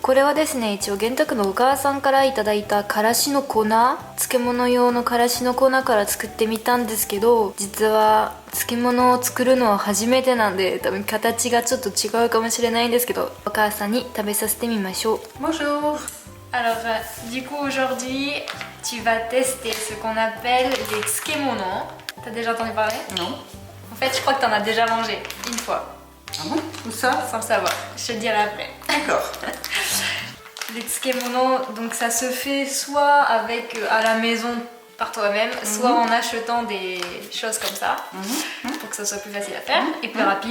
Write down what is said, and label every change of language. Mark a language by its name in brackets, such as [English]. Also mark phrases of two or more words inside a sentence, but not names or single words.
[Japanese] これはですね、一応玄太のお母さんからいただいたからしの粉、漬物用のからしの粉から作ってみたんですけど、実は漬物を作るのは初めてなんで、多分形がちょっと違うかもしれないんですけど、お母さんに食べさせてみましょう。Bonjour. [French] Alors, du coup aujourd'hui, tu vas tester ce qu'on appelle les tsukemono. T'as déjà entendu parler? Non. En fait, je crois que t'en as déjà mangé une fois. Ah bon? Où ça? Sans savoir, je te dirai après. D'accord. Les tsukemono, donc ça se fait soit avec à la maison par toi-même, soit en achetant des choses comme ça, pour que ça soit plus facile à faire et plus rapide.